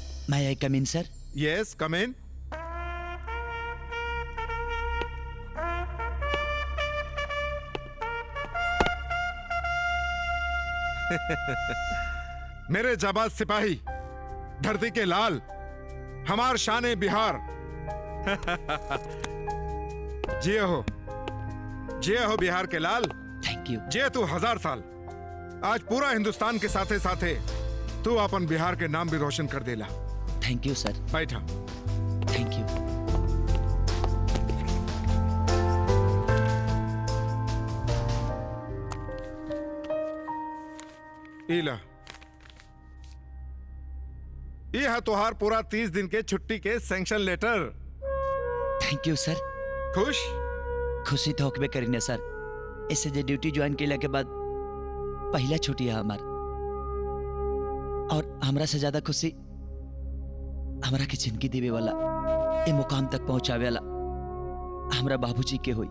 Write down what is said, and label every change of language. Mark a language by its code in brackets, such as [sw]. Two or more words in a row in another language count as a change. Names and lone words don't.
[en] May I come in, sir? Yes, come in. [bho] मेरे जाबाज सिपाही, धरती के लाल, हमार शान बिहार। जिये हो बिहार के लाल। [en] Thank you. [bho] जिये तू 1000 साल। आज पूरा हिंदुस्तान के साथे साथे तू अपन बिहार के नाम भी रोशन कर देला। [en] Thank you, sir. [bho] बैठा। [en] Thank you. [bho] इला ये है तोहार पूरा 30 दिन के छुट्टी के [en] sanction letter. Thank you, sir. [bho] खुश? खुशी तो होकबे करी ना सर। इससे जे [en] duty join [bho] केला के बाद पहला छुट्टी है हमार। और हमरा से ज्यादा खुशी हमरा के जिंदगी देवे वाला, ए मुकाम तक पहुंचावे वाला हमरा बाबूजी के हुई।